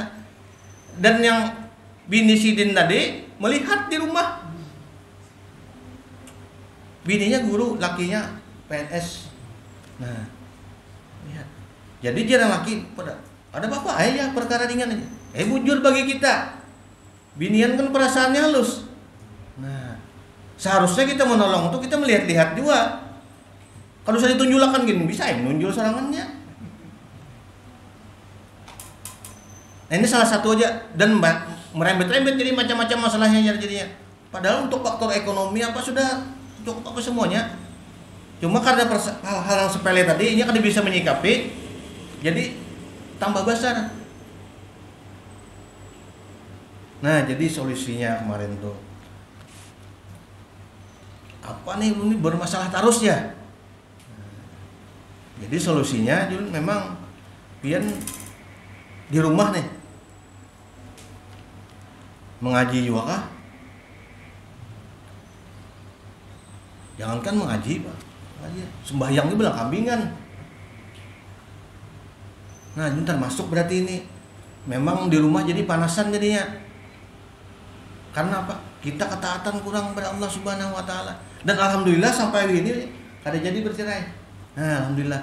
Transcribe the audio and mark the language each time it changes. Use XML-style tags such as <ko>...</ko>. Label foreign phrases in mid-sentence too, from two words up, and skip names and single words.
<id>Dan yang bini sidin tadi melihat di rumah. Bininya guru, lakinya PNS. Nah. Lihat. Jadi jarang laki pada ada apa-apa ya perkara ringan aja. Bujur bagi kita. Binian kan perasaannya halus. Nah, seharusnya kita menolong itu kita melihat-lihat juga. Kalau saya ditunjulakan gini, bisa menunjul serangannya. Nah, ini salah satu aja dan merembet-rembet jadi macam-macam masalahnya jadinya. Padahal untuk faktor ekonomi apa sudah cukup apa semuanya. Cuma karena hal-hal yang sepele tadi ini kan bisa menyikapi. Jadi tambah besar. Nah, jadi solusinya kemarin tuh apa nih, ini bermasalah terus ya. Jadi solusinya Jul memang pian di rumah nih mengaji juga kah? Jangankan mengaji, Pak. Sembahyang ini belang kambingan. Nah, ini termasuk berarti ini memang di rumah jadi panasan jadinya. Karena apa? Kita ketaatan kurang kepada Allah</id> <ar>سبحانه وتعالى.</ar> <id>Dan alhamdulillah sampai hari ini kada jadi bercerai. Nah, alhamdulillah.</id>